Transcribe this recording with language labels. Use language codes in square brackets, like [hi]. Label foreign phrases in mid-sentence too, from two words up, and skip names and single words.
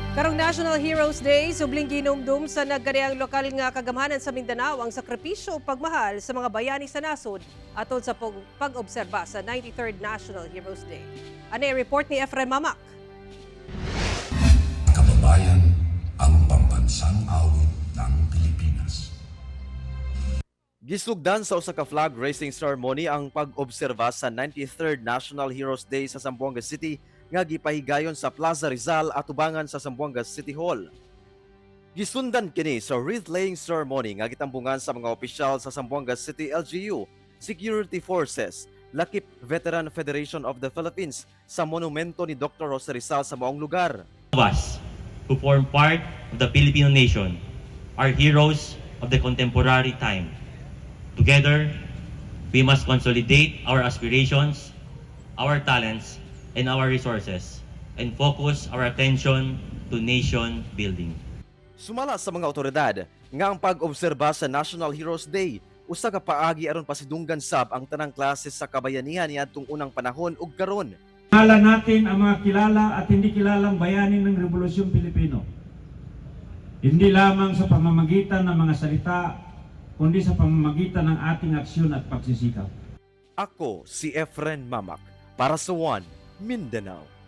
[ceb] Karong National Heroes Day, subling gihinumdom sa nagkariang lokal nga kagamhanan sa Mindanao ang sakripisyo o pagmahal sa mga bayani sa nasod atol sa pag-obserba sa 93rd National Heroes Day. Ano ang report ni Efren Mamak? [tl] Kababayan, ang pambansang awit ng Pilipinas. [ceb] Gisugdan sa usa ka [en] flag raising ceremony [ceb] ang pag-obserba sa 93rd National Heroes Day sa Zamboanga City nga gipahigayon sa Plaza Rizal at tubangan sa Zamboanga City Hall. Gisundan kini sa [en] wreath-laying ceremony [ceb] nga gitambungan sa mga opisyal sa Zamboanga City LGU, [en] Security Forces, [ceb] Lakip Veteran Federation of the Philippines sa monumento ni Dr. Jose Rizal sa maong lugar. [en] Us who form part of the Filipino nation are heroes of the contemporary time. Together, we must consolidate our aspirations, our talents, and our resources, and focus our attention to nation building. [ceb] Sumala sa mga otoridad nga ang pag-obserba sa National Heroes Day usa ka paagi aron pasidunggan sab ang tanang klase sa kabayanihan niadtong unang panahon ug karon. [tl] Kilala natin ang mga kilala at hindi kilalang bayani ng Rebolusyong Pilipino. Hindi lamang sa pamamagitan ng mga salita, kundi sa pamamagitan ng ating aksyon at pagsisikap. [ceb] Ako si Efren Mamak para sa One Mindanao.